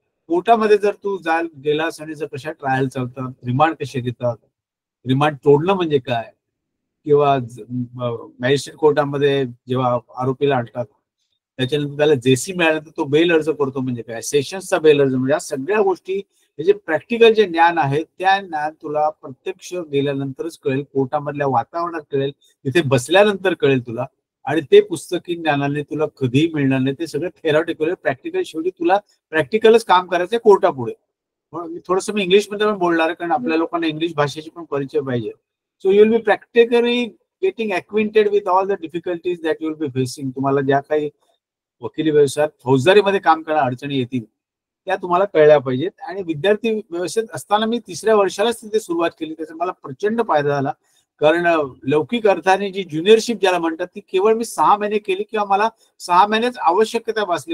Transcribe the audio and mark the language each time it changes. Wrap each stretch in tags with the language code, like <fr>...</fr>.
<mr>कोर्टामध्ये जर तू गेलास आणि जर कशा ट्रायल चालतात, रिमांड कसे घेतात, रिमांड तोडणं म्हणजे काय, किंवा मॅजिस्ट्रेट कोर्टामध्ये जेव्हा आरोपीला आणतात त्याच्यानंतर त्याला JC मिळाल्यानंतर तो बेल अर्ज करतो म्हणजे काय, सेशन्सचा बेल अर्ज म्हणजे, या सगळ्या गोष्टी हे जे प्रॅक्टिकल जे ज्ञान आहे त्या ज्ञान तुला प्रत्यक्ष गेल्यानंतरच कळेल, कोर्टामधल्या वातावरणात कळेल, तिथे बसल्यानंतर कळेल तुला. आणि ते पुस्तकी ज्ञानाने तुला कधीही मिळणार नाही. ते सगळं थेरॉटिकल, प्रॅक्टिकल. शेवटी तुला प्रॅक्टिकलच काम करायचंय कोर्टापुढे. थोडंसं मी इंग्लिशमध्ये पण बोलणार आहे कारण आपल्या लोकांना इंग्लिश भाषेची पण परिचय पाहिजे.</mr> <en>So you will be practically getting acquainted with all the difficulties that you will be facing.</en> <mr>तुम्हाला ज्या काही वकिली व्यवसायात फौजदारीमध्ये काम करायला अडचणी येतील त्या तुम्हाला कळल्या पाहिजेत. आणि विद्यार्थी व्यवस्थेत असताना मी 3ऱ्या वर्षालाच तिथे सुरुवात केली. त्याचा मला प्रचंड फायदा झाला. कारण लौकिक अर्थाने जी ज्युनियरशिप ज्याला म्हणतात ती केवळ मी 6 महिने केली किंवा मला 6 महिनेच आवश्यकता भासली.</mr>